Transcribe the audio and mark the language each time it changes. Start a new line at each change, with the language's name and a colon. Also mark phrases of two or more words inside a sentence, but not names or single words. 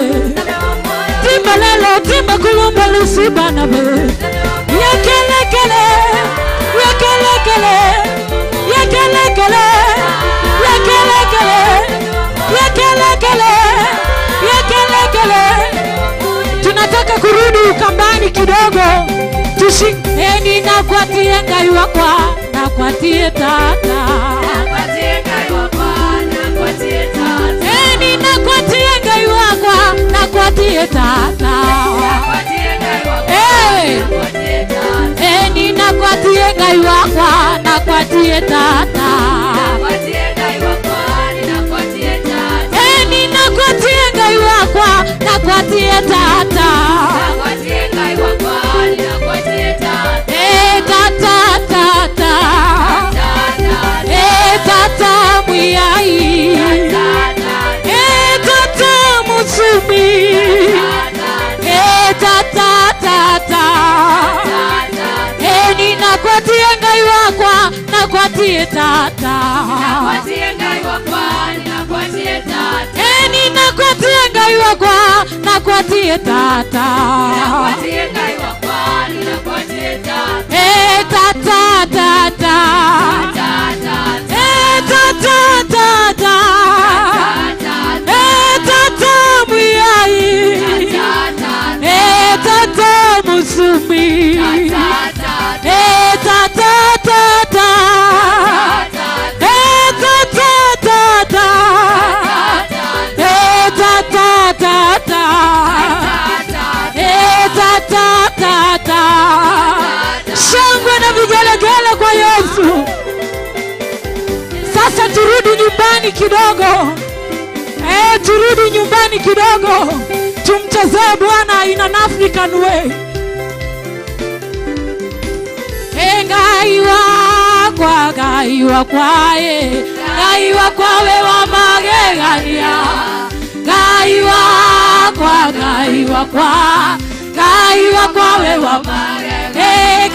Kamba: Timbalelo timba kulumba lusibana be. Yekelekele, yekelekele, yekelekele, yekelekele, yekelekele, yekelekele.
Swahili: Tunataka kurudi ukambani kidogo.
Kamba: Tushikeni na kwatie ngai wakwa, na kwatie tata. Nakwatie ngai wakwa, nakwatie tata. Eni na kwatie ngai wakwa, nakwatie tata. Nakwatie ngai wakwa, nakwatie tata. Eni na kwatie ngai wakwa, nakwatie tata. Nakwatie ngai wakwa, nakwatie tata. Eni na kwatie ngai wakwa, nakwatie tata. Nakwatie ngai wakwa, nakwatie tata. Tata tata. Tata muyai. Tata musumi. Tata tata. Eni nakwatie ngai wakwa, nakwatie tata. Nakwatie ngai wakwa, nakwatie tata. Eni nakwatie ngai wakwa, nakwatie tata. Nakwatie ngai wakwa, nakwatie tata. Tata tata. Tata tata. Tata muyai. Tata musumi. Tata tata. Tata tata. Tata tata. Tata tata.
Swahili: Shangwe na vigelegele kwa Yesu. Sasa turudi nyumbani kidogo. Turudi nyumbani kidogo. Tumchezee Bwana
English: in an African way.
Kamba: Ngai wakwa, ngai wakwa, ngai wakwa we wa magegania. Ngai wakwa, ngai wakwa, ngai wakwa we wa magegania.